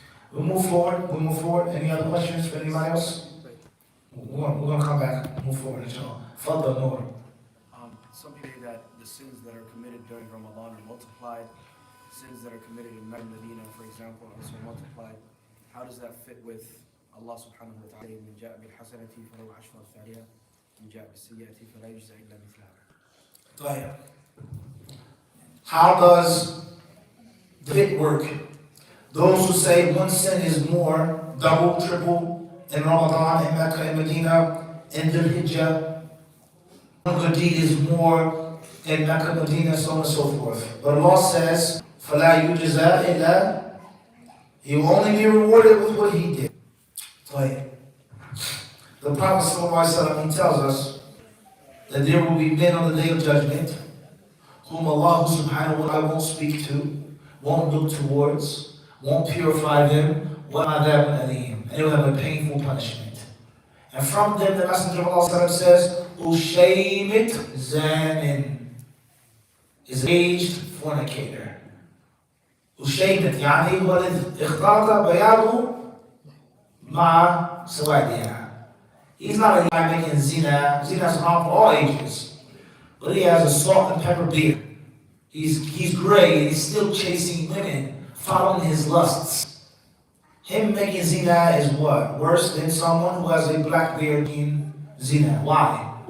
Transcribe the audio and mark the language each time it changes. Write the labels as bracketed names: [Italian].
[English] We'll move forward. Any other questions for anybody else? We're going to come back, move forward, inshallah. Fadda Noor. Some people say that the sins that are committed during Ramadan are multiplied. Sins that are committed in Medina, for example, are also multiplied. How does that fit with Allah subhanahu wa ta'ala? [Arabic] من جاء بالحسنة فله عشر أمثالها ومن جاء بالسيئة فلا يجزى إلا مثلها. [English] How does the fit work? Those who say one sin is more, double, triple, in Ramadan, in Mecca, in Medina, in Dhul Hijjah, one good deed is more in Mecca, Medina, so on and so forth. But Allah says, [Arabic] فَلَا يُجْزَى إِلَّا, [English] he will only be rewarded with what he did. Like, the Prophet ﷺ, he tells us that there will be men on the day of judgment whom Allah subhanahu wa ta'ala won't speak to, won't look towards, won't purify them, and they will have a painful punishment. And from them the Messenger of Allah says, Ushaymet Zanin is aged fornicator. [Arabic] Ushaymet, يعني هو الذي اختلط بياضه مع سوادها. [English] He's not a guy making zina. Zina is harm for all ages. But he has a salt and pepper beard. He's gray and he's still chasing women, following his lusts. Him making zina is what? Worse than someone who has a black beard in zina. Why?